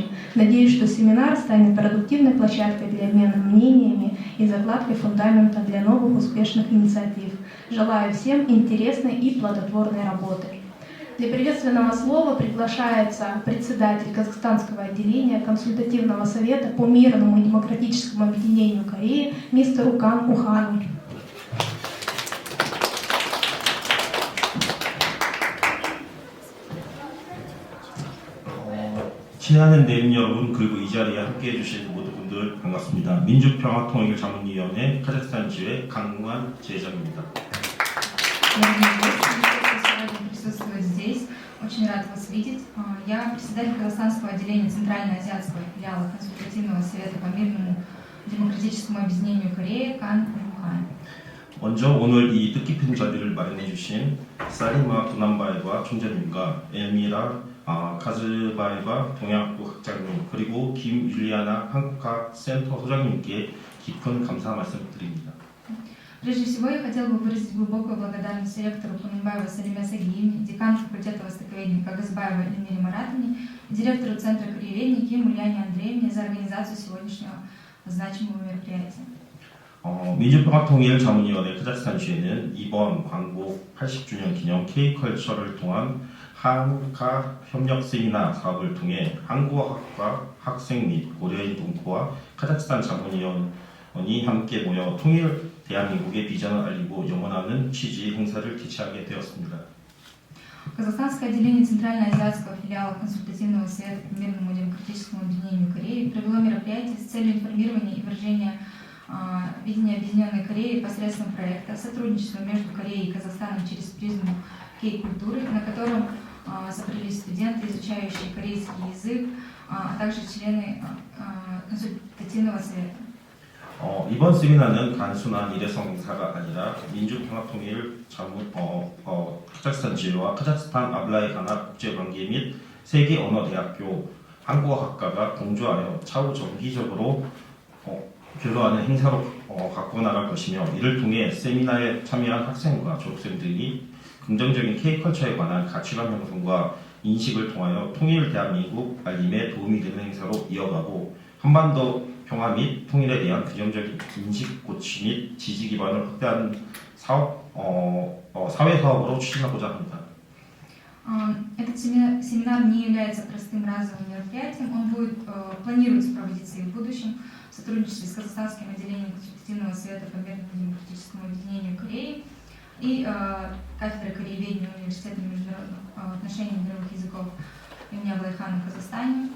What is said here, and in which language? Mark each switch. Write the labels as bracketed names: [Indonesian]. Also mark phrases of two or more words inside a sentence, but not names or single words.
[Russian] Надеюсь, что семинар станет продуктивной площадкой для обмена мнениями и закладкой фундамента для новых успешных инициатив. Желаю всем интересной и плодотворной работы. Для приветственного слова приглашается председатель Казахстанского отделения Консультативного совета по мирному и демократическому объединению Кореи мистер Кан Ухан. [Korean] 친애하는 내빈 여러분, 그리고 이 자리에 함께해 주신 모든 분들 반갑습니다. 민주평화통일자문위원회 카자흐스탄 지회 강무한 지회장입니다. [Russian] Присутствовать здесь. Очень рад вас видеть. Я председатель Казахстанского отделения Центральноазиатского филиала Консультативного совета по мирному демократическому объединению Кореи Кан Ухан. [Korean] 먼저 오늘 이 뜻깊은 자리를 마련해 주신 사리마 도남바에바 총재님과 엘미라 카즈바에바 동양학부 학장님 그리고 김율리아나 한국학 센터 소장님께 깊은 감사 말씀드립니다. [Russian] Прежде всего, я хотела бы выразить глубокую благодарность ректору Кунанбаева Салиме Сагиевне, декану факультета востоковедения Кагызбаева Эльмире Маратовне, директору Центра корееведения Ким Ульяне Андреевне за организацию сегодняшнего значимого мероприятия. [Korean] 민주평화통일자문위원회 카자흐스탄 지회는 이번 광복 80주년 기념 K컬처를 통한 한국학 협력 세미나 사업을 통해 한국어학과 학생 및 고려인 동포와 카자흐스탄 자문위원이 함께 모여 통일 대한민국의 비전을 알리고 영원하는 취지의 행사를 개최하게 되었습니다. [Russian] Казахстанское отделение Центральноазиатского филиала Консультативного совета по мирному демократическому объединению Кореи провело мероприятие с целью информирования и выражения видения Объединенной Кореи посредством проекта сотрудничества между Кореей и Казахстаном через призму кей-культуры, на котором собрались студенты, изучающие корейский язык, а также члены консультативного совета. [Korean] 이번 세미나는 단순한 일회성 행사가 아니라 민주평화통일 카자흐스탄 지회와 카자흐스탄 아블라이가나 국제관계 및 세계 언어대학교 한국어학과가 공조하여 차후 정기적으로 교류하는 행사로 갖고 나갈 것이며 이를 통해 세미나에 참여한 학생과 졸업생들이 긍정적인 K컬처에 관한 가치관 형성과 인식을 통하여 통일 대한민국 알림에 도움이 되는 행사로 이어가고 한반도 평화 및 통일에 대한 긍정적인 인식 고취 및 지지 기반을 확대하는 사회 사업으로 추진하고자 합니다. [Russian] Этот семинар не является простым разовым мероприятием, он планируется проводиться и в будущем в сотрудничестве с Казахстанским отделением Консультативного совета по мирному демократическому объединению Кореи и кафедрой корееведения Университета международных отношений и мировых языков имени Аблайхана в Казахстане.